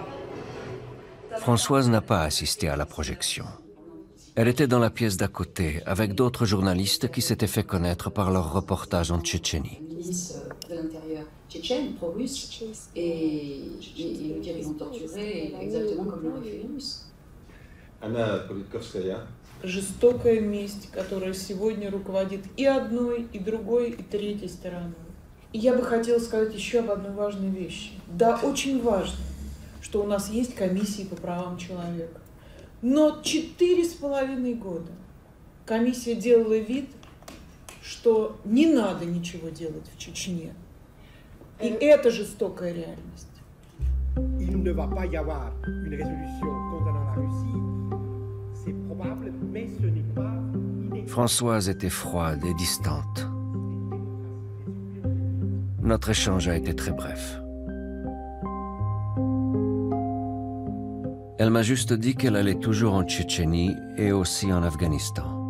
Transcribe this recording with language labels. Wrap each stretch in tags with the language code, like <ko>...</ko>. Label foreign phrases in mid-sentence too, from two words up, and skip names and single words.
<fr>Françoise n'a pas assisté à la projection. Elle était dans la pièce d'à côté, avec d'autres journalistes qui s'étaient fait connaître par leur reportage en Tchétchénie. Le ministre de l'Intérieur tchétchène, pro-russe, et le dire ils vont torturer exactement comme l'ont fait les Russes.</fr> <ru>Она Политковская. Жестокая месть, которая сегодня руководит и одной, и другой, и третьей стороной. И я бы хотела сказать еще об одной важной вещи. Да, очень важно, что у нас есть комиссии по правам человека. Но 4,5 года комиссия делала вид, что не надо ничего делать в Чечне. И это жестокая реальность.</ru> <fr>Il ne va pas y avoir une résolution condamnant la Russie. C'est probable, mais ce n'est pas inévitable. Françoise était froide et distante. Notre échange a été très bref. Elle m'a juste dit qu'elle allait toujours en Tchétchénie et aussi en Afghanistan.</fr>